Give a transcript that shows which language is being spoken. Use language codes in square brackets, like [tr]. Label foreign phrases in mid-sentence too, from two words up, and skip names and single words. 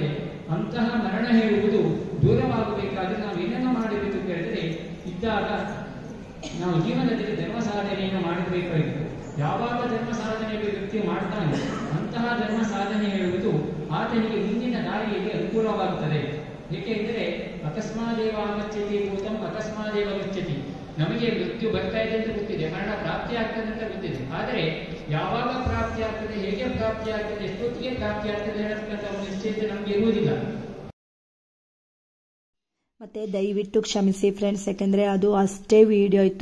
[kn] ಅಂತಹ ಮರಣ ಹೇಳುವುದು ದೂರವಾಗಬೇಕಾದ್ರೆ ನಾವು ಏನನ್ನು ಮಾಡಬೇಕು ಕೇಳಿದರೆ ಇದ್ದಾಗ ನಾವು ಜೀವನದಲ್ಲಿ ಧರ್ಮ ಸಾಧನೆಯನ್ನು ಮಾಡಬೇಕಾಗಿತ್ತು. ಯಾವಾಗ ಧರ್ಮ ಸಾಧನೆ ವ್ಯಕ್ತಿ ಮಾಡ್ತಾನೆ ಅಂತಹ ಧರ್ಮ ಸಾಧನೆ ಹೇಳುವುದು ಆತನಿಗೆ ಮುಂದಿನ ದಾರಿಯಲ್ಲಿ ಅನುಕೂಲವಾಗುತ್ತದೆ. [sa] ಏಕೆಂದರೆ ಅಕಸ್ಮಾದೇವ ಆಗಚ್ಚತಿ ಭೂತಂ ಅಕಸ್ಮಾದೇವ ಗಚ್ಚತಿ. [kn] ನಮಗೆ ಮೃತ್ಯು ಬರ್ತಾ ಇದೆ ಅಂತ ಗೊತ್ತಿದೆ, ಮರಣ ಪ್ರಾಪ್ತಿ ಆಗ್ತದೆ ಅಂತ ಗೊತ್ತಿದೆ. ಆದರೆ ಯಾವಾಗ ಪ್ರಾಪ್ತಿ ಆಗ್ತದೆ, ಹೇಗೆ ಪ್ರಾಪ್ತಿ ಆಗ್ತದೆ, ಎಷ್ಟೊತ್ತಿಗೆ ಪ್ರಾಪ್ತಿ ಆಗ್ತದೆ ಹೇಳತಕ್ಕಂಥ ಒಂದು ನಿಶ್ಚಯತೆ ನಮಗೆ ಇರುವುದಿಲ್ಲ. ಮತ್ತು ದಯವಿಟ್ಟು ಕ್ಷಮಿಸಿ ಫ್ರೆಂಡ್ಸ್, ಯಾಕೆಂದರೆ ಅದು ಅಷ್ಟೇ ವಿಡಿಯೋ ಇತ್ತು.